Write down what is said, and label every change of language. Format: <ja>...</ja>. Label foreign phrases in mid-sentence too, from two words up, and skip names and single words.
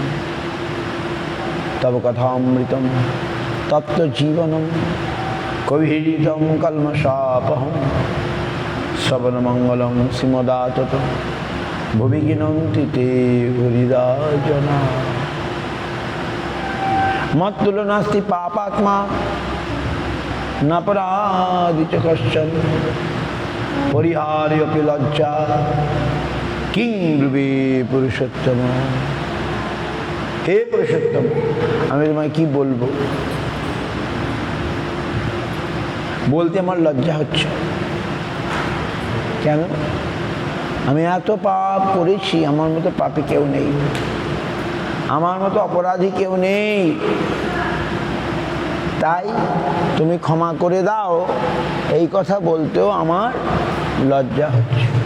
<sa>তব কথামৃতম তত্ত্ব জীবনম কবিহিতম কলমশাপহম শ্রবণমঙ্গলং শ্রীমদাতত ভুবি গিনন্তি তে হরিদা জনা। মত্তুল্য নাস্তি পাপাত্মা নাপরাধি চ কশ্চন পরিহার্যপি লজ্জা কিং ব্রুবে পুরুষোত্তম।</sa> <bn>হে পুরুষোত্তম, আমি তোমায় কি বলবো, বলতে আমার লজ্জা হচ্ছে। কেন? আমি এত পাপ করেছি, আমার মতো পাপী কেউ নেই, আমার মতো অপরাধী কেউ নেই, তাই তুমি ক্ষমা করে দাও, এই কথা বলতেও আমার লজ্জা হচ্ছে।</bn>